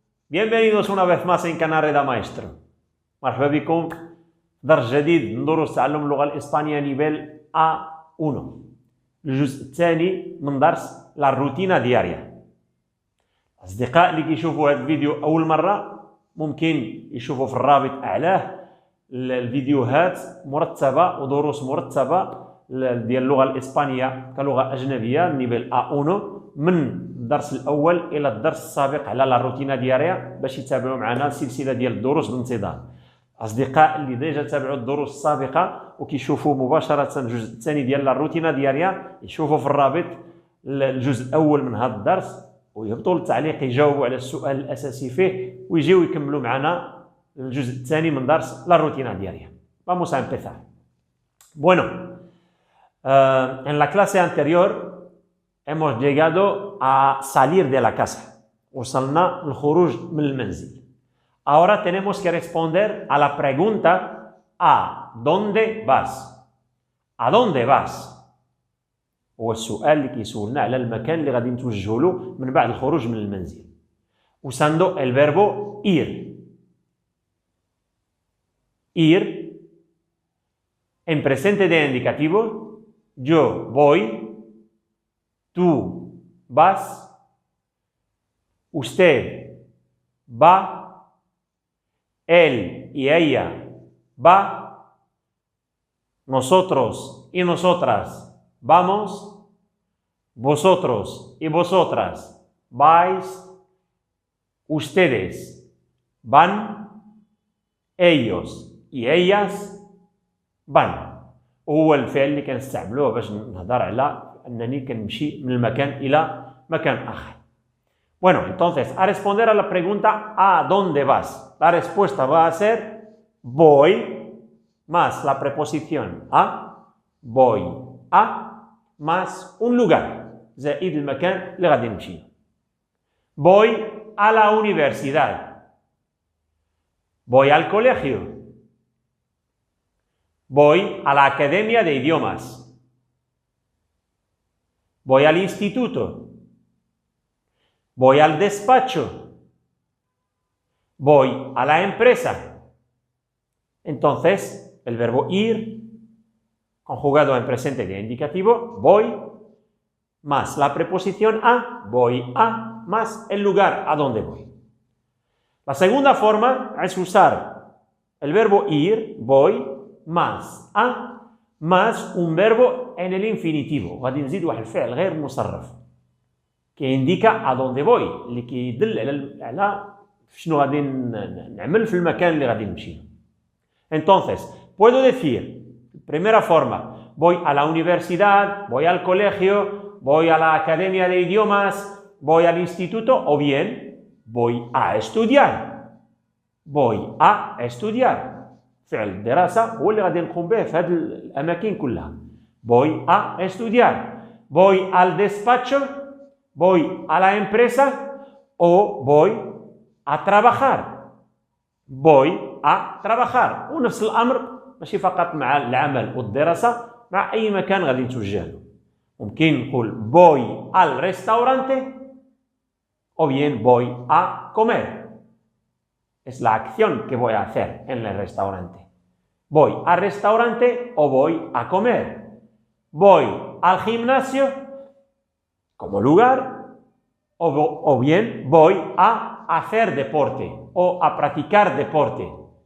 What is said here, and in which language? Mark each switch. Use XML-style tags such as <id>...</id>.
<es>Bienvenidos una vez más en canal Reda Maestro.</es> <ar>مرحبا بكم في درس جديد من دروس تعلم اللغة الإسبانية نيفيل A1. الجزء الثاني من درس</ar> <es>لا روتينا دياريا.</es> <ar>الأصدقاء اللي كيشوفوا هذا الفيديو أول مرة ممكن يشوفوا في الرابط أعلاه الفيديوهات مرتبة ودروس مرتبة ديال اللغة الإسبانية كلغة أجنبية نيفيل A1 من الدرس الأول إلى الدرس السابق على</ar> <es>لا روتينا دياريا</es> <ar>باش يتابعوا معنا سلسلة ديال الدروس بانتظام. أصدقاء اللي ديجا تابعوا الدروس السابقة وكيشوفوا مباشرة الجزء الثاني ديال</ar> <es>لا روتينا دياريا</es> <ar>يشوفوا في الرابط الجزء الأول من هذا الدرس ويهبطوا للتعليق يجاوبوا على السؤال الأساسي فيه ويجيو يكملوا معنا الجزء الثاني من درس</ar> <es>la rutina diaria. Vamos a empezar. Bueno, en la clase anterior hemos llegado a salir de la casa.</es> <ar>وصلنا الخروج من المنزل.</ar> <es>Ahora tenemos que responder a la pregunta ¿a dónde vas? ¿A dónde vas?</es> <ar>هو السؤال اللي كيسولنا على المكان اللي غادي نتوجهوا له من بعد الخروج من المنزل.</ar> <es>Usando el verbo ir. Ir, en presente de indicativo, yo voy, tú vas, usted va, él y ella va, nosotros y nosotras vamos, vosotros y vosotras vais, ustedes van, ellos y ellas van.</es> <ar>هو الفعل اللي كنستعملوه باش نهضر على انني كنمشي من المكان الى مكان اخر.</ar> <es>Bueno, entonces, a responder a la pregunta ¿a dónde vas? La respuesta va a ser voy más la preposición a, voy a más un lugar</es> <ar>زائد المكان اللي غادي نمشي.</ar> <es>Voy a la universidad. Voy al colegio. Voy a la academia de idiomas. Voy al instituto. Voy al despacho. Voy a la empresa. Entonces, el verbo ir, conjugado en presente de indicativo, voy, más la preposición a, voy a, más el lugar a donde voy. La segunda forma es usar el verbo ir, voy, más a, más un verbo en el infinitivo.</es> <ar>غادي نزيد واحد الفعل غير مصرف كي</ar> <es>indica a dónde voy</es> <ar>اللي كيدل على شنو غادي نعمل في المكان اللي غادي نمشي.</ar> <es>Entonces, puedo decir, primera forma, voy a la universidad, voy al colegio, voy a la academia de idiomas, voy al instituto, o bien voy a estudiar. Voy a estudiar.</es> <ar>فعل الدراسة هو اللي غادي نقوم به في هذه الأماكن كلها.</ar> <es>Voy a estudiar. Voy al despacho. Voy a la empresa. O voy a trabajar. Voy a trabajar.</es> <ar>ونفس الأمر ماشي فقط مع العمل والدراسة مع أي مكان غادي نتوجه له. ممكن نقول</ar> <es>voy al restaurante. O bien voy a comer. Es la acción que voy a hacer en el restaurante. Voy al restaurante o voy a comer. Voy al gimnasio como lugar o bien voy a hacer deporte o a practicar deporte.</es>